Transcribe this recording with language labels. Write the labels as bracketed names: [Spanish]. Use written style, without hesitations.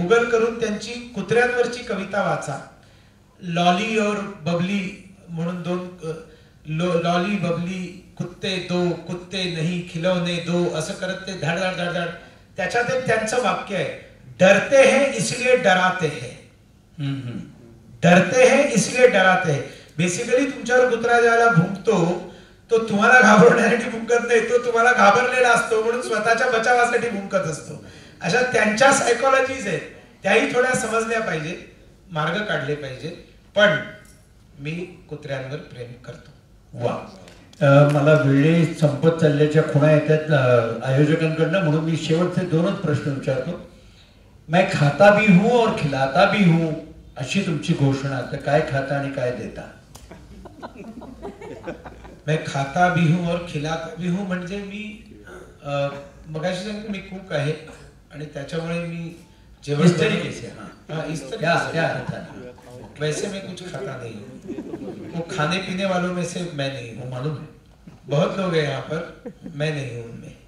[Marathi] Google करून त्यांची कुत्र्यांवरची कविता वाचा. [Hindi] लॉली और बबली [Marathi] म्हणून 2 लॉली बबली [Hindi] कुत्ते दो, कुत्ते नहीं खिलौने दो, [Marathi] असं करत ते धड धड धड धड. त्याच्यात एक त्यांचं वाक्य आहे, [Hindi] डरते हैं इसलिए डराते हैं. डरते हैं इसलिए डराते हैं. [Marathi] बेसिकली तुमच्यावर कुत्रा ज्याला भुंकतो तो तुम्हाला घाबरण्यासाठी भुंकत नाही, तो तुम्हाला घाबरलेला असतो म्हणून स्वतःच्या बचावासाठी भुंकत असतो. अशा त्यांच्या सायकोलॉजीज आहेत, त्याही थोड्या समजल्या पाहिजे, मार्ग काढले पाहिजे. पण मी कुत्र्यांवर प्रेम करतो. वा. मला वेळे संपत चालल्याच्या खुणा येतात आयोजकांकडनं, म्हणून मी शेवटचे 2च प्रश्न विचारतो. [Hindi] मैं खाता भी हूं [Marathi] और खिलाता भी हूं अशी तुमची घोषणा, तर काय खाता आणि काय देता? [Hindi] मैं खाता भी हूं [Marathi] और खिलाता भी हूं म्हणजे मी मगाशी सांगितलं मी कुक आहे आणि त्याच्यामुळे मी जेवण [Hindi] इस तरीके से. हाँ, इस तरह क्या वैसे मैं कुछ खाता नहीं हूँ. वो खाने पीने वालों में से मैं नहीं हूँ, मालूम है. बहुत लोग हैं यहाँ पर, मैं नहीं हूँ उनमें.